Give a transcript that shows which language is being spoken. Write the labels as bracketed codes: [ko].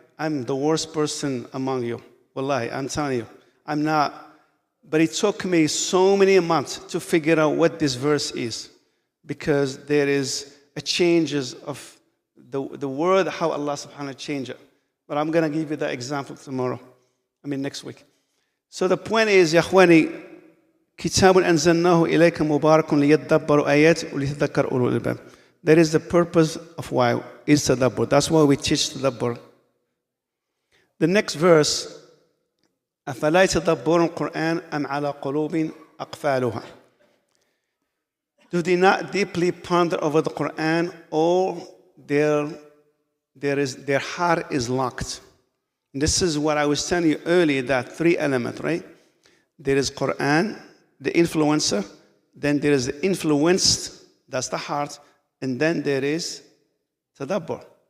[en] I'm the worst person among you. Wallahi, I'm telling you. I'm not. But it took me so many months to figure out what this verse is. Because there is a changes of the word, how Allah subhanahu wa ta'ala changed it. But I'm going to give you the example tomorrow. Next week. So the point is, [ar] Ya Akhwani, كتاب أنزلناه إليك مبارك ليدبروا آيات وليتذكر أولو الألباب. [en] That is the purpose of why it's tadabbur. That's why we teach tadabbur. The next verse, [ar] أفلا يتدبرون القرآن أم على قلوب أقفالها. [en] Do they not deeply ponder over the Quran, or their heart is locked? And this is what I was telling you earlier, that three elements, right? There is Quran, the influencer, then there is the influenced, that's the heart, and then there is tadabbur.